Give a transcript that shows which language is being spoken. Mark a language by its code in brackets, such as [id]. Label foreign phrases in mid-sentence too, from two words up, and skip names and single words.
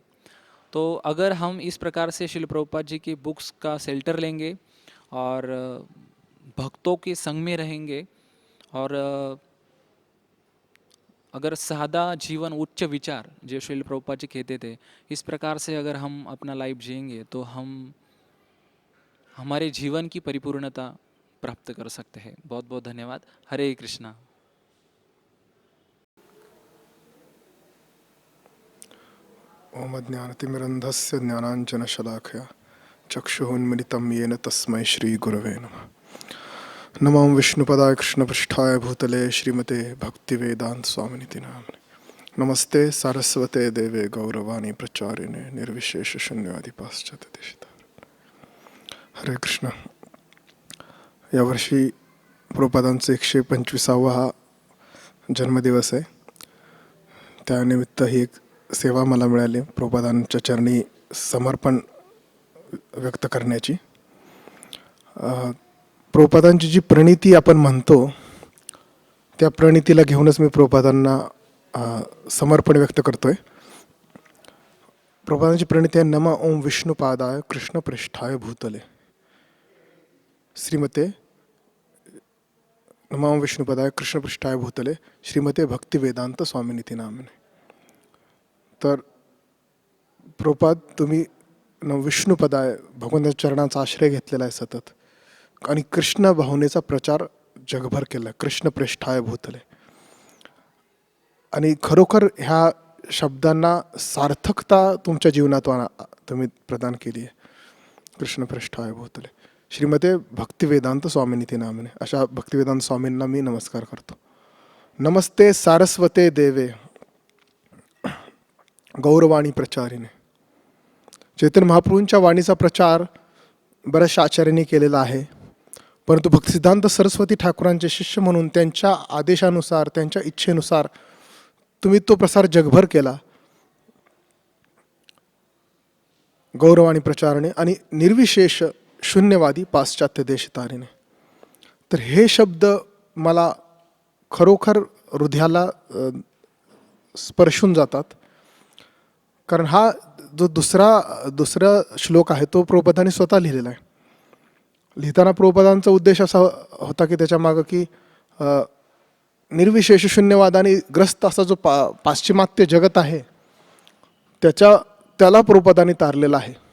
[hi] तो अगर हम इस प्रकार से शिल प्रभुपाद जी की बुक्स का शेल्टर लेंगे और भक्तों के संग में रहेंगे और अगर सादा जीवन उच्च विचार जो शिल प्रभुपाद जी कहते थे, इस प्रकार से अगर हम अपना लाइफ जिएंगे तो हम हमारे जीवन की परिपूर्णता प्राप्त कर सकते हैं। बहुत बहुत धन्यवाद। हरे कृष्णा। [sa] ओम ज्ञानतिमिरन्धस्य ज्ञानाञ्जनशलाकया चक्षुरुन्मिलितं येन तस्मै श्रीगुरवे नमः। नमो विष्णुपदाय कृष्णपृष्ठाय भूतले श्रीमते भक्तिवेदान्तस्वामिनिति नाम्ने। नमस्ते सारस्वते देवे गौरवाणी प्रचारिणे निर्विशेषशून्यवादी पाश्चात्यदेशितारण्ये। हरे कृष्ण। [mr] यावर्षी प्रभुपादांचा 125वा हा जन्मदिवस आहे। त्यानिमित्त ही एक सेवा मला मिळाली, प्रभुपादांच्या चरणी समर्पण व्यक्त करण्याची। प्रभुपादांची जी प्रणिती आपण म्हणतो त्या प्रणितीला घेऊनच मी प्रभुपादांना समर्पण व्यक्त करतोय। प्रभुपादांची प्रणिती आहे, [sa] नम ओम विष्णुपादाय कृष्णपृष्ठाय भूतले. श्रीमते नम ओम विष्णुपादाय कृष्णपृष्ठाय भूतले श्रीमते भक्तिवेदांत स्वामिनिती नामिने. [mr] तर प्रभुपाद तुम्ही विष्णुपदाय भगवंताच्या चरणाचा आश्रय घेतलेला आहे सतत, आणि कृष्ण भावनेचा प्रचार जगभर केला, [sa] कृष्णपृष्ठाय भूतले. [mr] आणि खरोखर ह्या शब्दांना सार्थकता तुमच्या जीवनात तुम्ही प्रदान केली आहे. [sa] कृष्णपृष्ठाय भूतले श्रीमते भक्तिवेदांत स्वामिनिती नामिने. [mr] अशा भक्तिवेदांत स्वामींना मी नमस्कार करतो. [sa] नमस्ते सारस्वते देवे गौरवाणी प्रचारिणे. [mr] चैतन्य महाप्रभूंच्या वाणीचा प्रचार बऱ्याचशा आचार्यांनी केलेला आहे, परंतु भक्तिसिद्धांत सरस्वती ठाकूरांचे शिष्य म्हणून त्यांच्या आदेशानुसार, त्यांच्या इच्छेनुसार तुम्ही तो प्रसार जगभर केला. [sa] गौरवाणी प्रचारणे आणि निर्विशेष शून्यवादी पाश्चात्य देश तारिणे. [mr] तर हे शब्द मला खरोखर हृदयाला स्पर्शून जातात, कारण हा जो दुसरा श्लोक आहे तो प्रभुपादांनी स्वतः लिहिलेला आहे. लिहिताना प्रभुपादांचा उद्देश असा होता की त्याच्या मागं की निर्विशेष शून्यवादाने ग्रस्त असा जो पाश्चिमात्य जगत आहे त्याला प्रभुपादांनी तारलेला आहे.